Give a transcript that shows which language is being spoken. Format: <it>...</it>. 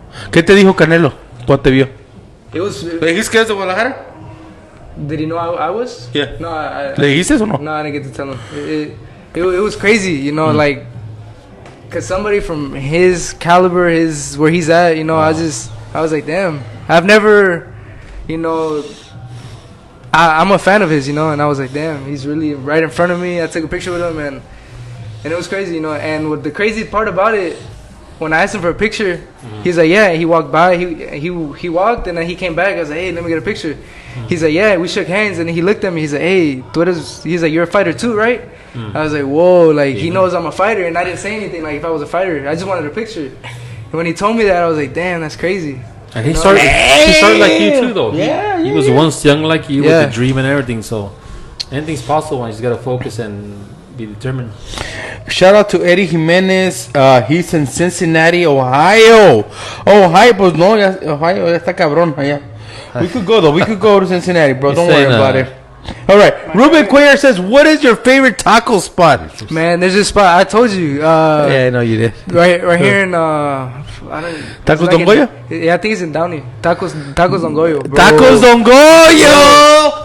<es>¿Qué te dijo Canelo cuando te vio?</es> <en>It was.</en> <es>¿Le dijiste que eres de Guadalajara?</es> <en>Did he know I was? Yeah. No,</en> <es>¿Le dijiste o no?</es> <en>No, I didn't get to tell him. It was crazy, you know, like, cause somebody from his caliber, where he's at, you know, I was like, damn. I've never, you know, I'm a fan of his, you know, and I was like, damn, he's really right in front of me. I took a picture with him, and it was crazy, you know. And what the crazy part about it, when I asked him for a picture, he's like, yeah. He walked by, he walked, and then he came back. I was like, hey, let me get a picture. He's like, yeah. We shook hands, and then he looked at me. He's like, hey, he's like, you're a fighter too, right? I was like, whoa, like he knows I'm a fighter, and I didn't say anything. Like if I was a fighter, I just wanted a picture. And when he told me that, I was like, damn, that's crazy. And he started like you too, though. Yeah, he was once young like you Yeah. with the dream and everything. So anything's possible. You just gotta focus and be determined. Shout out to Eddie Jimenez. He's in Cincinnati, Ohio.</en> <es>Ohio, pues no, Ohio ya está cabrón allá.</es> <en>We could go though. We could go to Cincinnati, bro. Don't worry about it. All right. Ruben Cuellar says, "What is your favorite taco spot?" Man, there's this spot I told you. Yeah, I know you did. Right here in Tacos Don Goyo? Yeah, I think it's in Downey. Tacos Don Goyo, bro. Tacos Don Goyo.</en>